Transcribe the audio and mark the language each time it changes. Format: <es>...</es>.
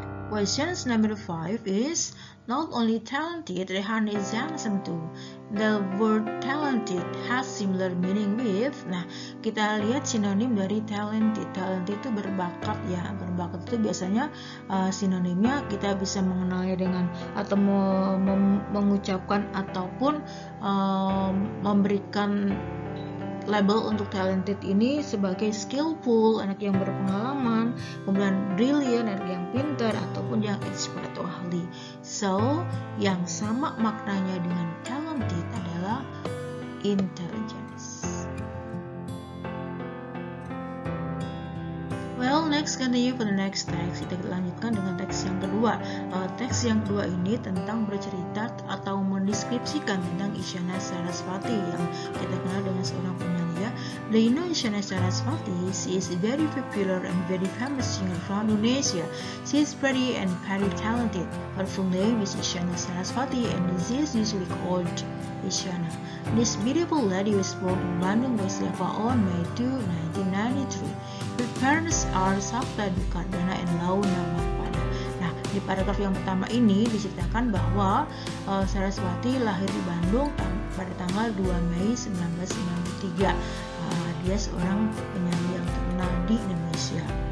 <en>Questions number 5 is, not only talented, Rehan is handsome too. The word talented has similar meaning with.</en> <id>Nah, kita lihat sinonim dari talented. Talented itu berbakat ya. Berbakat itu biasanya sinonimnya kita bisa mengenalnya dengan atau mengucapkan ataupun memberikan label untuk talented ini sebagai skillful, anak yang berpengalaman, kemudian brilliant, anak yang pintar, ataupun yang expert atau ahli. So, yang sama maknanya dengan talented adalah intelligence.</id> <en>Well, next continue for the next text.</en> <id>Kita lanjutkan dengan teks yang kedua. Teks yang kedua ini tentang bercerita atau mendeskripsikan tentang Isyana Sarasvati yang kita kenal dengan seorang penyanyi ya.</id> <en>Do you know Isyana Sarasvati? She is a very popular and very famous singer from Indonesia. She is pretty and very talented. Her full name is Isyana Sarasvati and she is usually called Isyana. This beautiful lady was born in Bandung, West Java on May 2, 1993. Her parents are Sabta Dukardana and Launa Marpada.</en> <id>Nah, di paragraf yang pertama ini diceritakan bahwa Sarasvati lahir di Bandung pada tanggal 2 Mei 1993. Dia seorang penyanyi yang terkenal di Indonesia.</id>